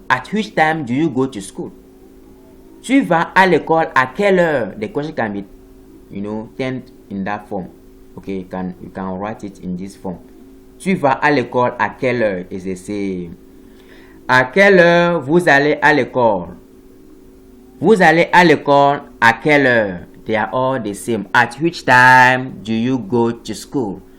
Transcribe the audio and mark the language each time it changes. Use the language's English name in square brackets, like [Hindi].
[English] At which time do you go to school? [French] Tu vas à l'école à quelle heure? [English] The question can be, turned in that form. Okay, you can write it in this form. [French] Tu vas à l'école à quelle heure? [English] Is the same. [French] À quelle heure vous allez à l'école? Vous allez à l'école à quelle heure? [English] They are all the same. At which time do you go to school?